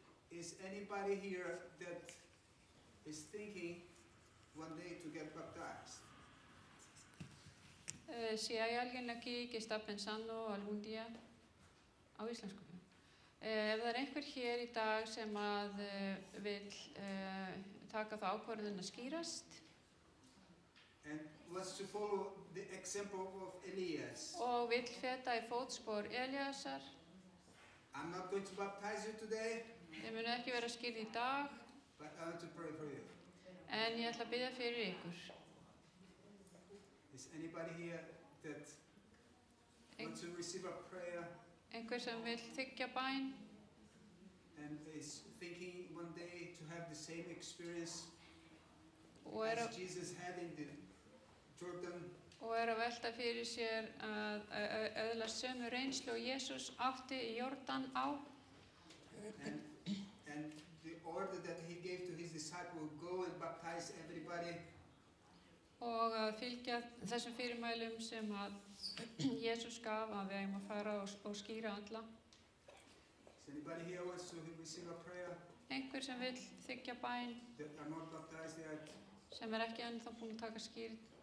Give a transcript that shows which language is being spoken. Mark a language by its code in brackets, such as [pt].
[en] Is anybody here that is thinking one day to get baptized? [es] Si hay alguien aquí que está pensando algún día [is] á íslensku ef það einhver hér í dag sem að vill taka þá ákvörðun að skírast [en] And wants to follow the example of Elias. [is] og vill feta í fótspor Elíasar. [en] I'm not going to baptize you today, [is] Ég mun ekki vera skírð í dag, [en] but I want to pray for you. [is] en ég ætla að biðja fyrir ykkur. [en] Is anybody here that wants to receive a prayer [is] Einhver sem vill þiggja bæn [en] and is thinking one day to have the same experience [is] og [en] as Jesus had in the Jordan? [is] að velta fyrir sér að öðlast sömu reynslu og Jesús átti í Jórdan á. [en] And the order that he gave to his disciples, go and baptize everybody. [is] Og að fylgja þessum fyrirmælum sem að Jesús gaf að við eigum að fara og skíra alla. [en] Is anybody here wants to receive a prayer [is] Einhver sem vill þiggja bæn [en] that are not baptized yet? [is] sem ekki ennþá búin að taka skírn,